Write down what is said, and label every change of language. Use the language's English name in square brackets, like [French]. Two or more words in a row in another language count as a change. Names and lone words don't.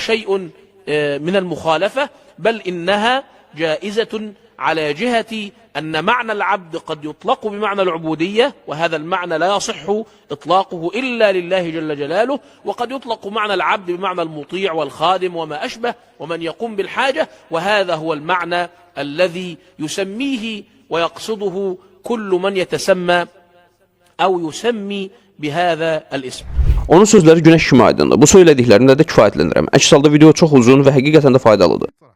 [Arabic] شيء من المخالفة، بل إنها جائزة على جهة أن معنى العبد قد يطلق بمعنى العبودية، وهذا المعنى لا يصح إطلاقه إلا لله جل جلاله، وقد يطلق معنى العبد بمعنى المطيع والخادم وما أشبه ومن يقوم بالحاجة، وهذا هو المعنى الذي يسميه ويقصده كل من يتسمى أو يسمي بهذا الاسم. [Azerbaijani] Onun sözləri günəş kimi aydındır. Bu söylədiklərimdə də kifayətlənirəm. Əks halda video çox uzun və həqiqətən də faydalıdır.